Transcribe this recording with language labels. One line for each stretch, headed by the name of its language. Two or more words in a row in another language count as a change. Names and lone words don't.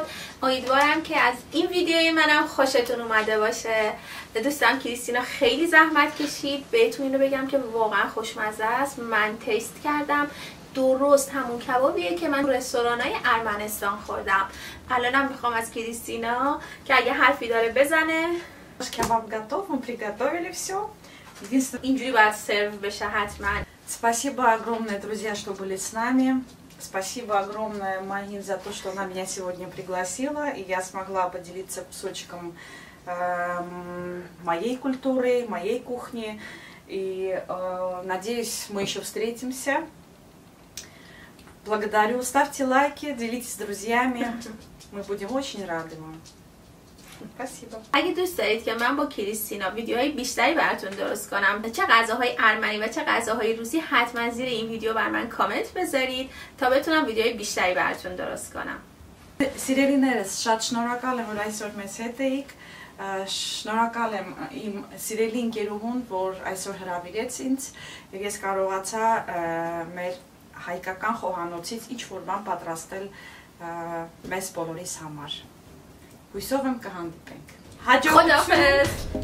Persian: امیدوارم که از این ویدیوی منم خوشتون اومده باشه. دوستم کریستینا خیلی زحمت کشید. بهتون اینو بگم که واقعا خوشمزه است. من تست کردم، درست همون کبابیه که من رستورانای ارمنستان خوردم. الانم میخوام از کریستینا که اگه حرفی داره بزنه.
Russian: Кебаб готов, мы приготовили все.
Persian: اینجوری باید سرو بشه حتما.
Russian: Спасибо огромное, друзья, что были с нами. Спасибо огромное Магин за то, что она меня сегодня пригласила, и я смогла поделиться кусочком моей культуры, моей кухни. И надеюсь, мы еще встретимся. Благодарю. Ставьте лайки, делитесь с друзьями. Мы будем очень рады вам. Спасибо.
Persian: اگه دوست دارید که من با کریستینا ویدیوهای بیشتری براتون درست کنم، چه غذاهای ارمنی و چه غذاهای روسی، حتما زیر این ویدیو بر من کامنت بذارید تا بتونم ویدیوهای بیشتری براتون درست کنم.
Armenian: Սիրելիներս, շատ շնորհակալ եմ, որ այսօր մեզ հետ էիք։ Շնորհակալ եմ իմ սիրելի ընկերուհուն, որ այսօր հրավիրեց ինձ, եւ ես կարողացա մեր հայկական խոհանոցից ինչ-որ բան պատրաստել մեզ բոլորիս համար։ Հույսով եմ կհանդիպենք։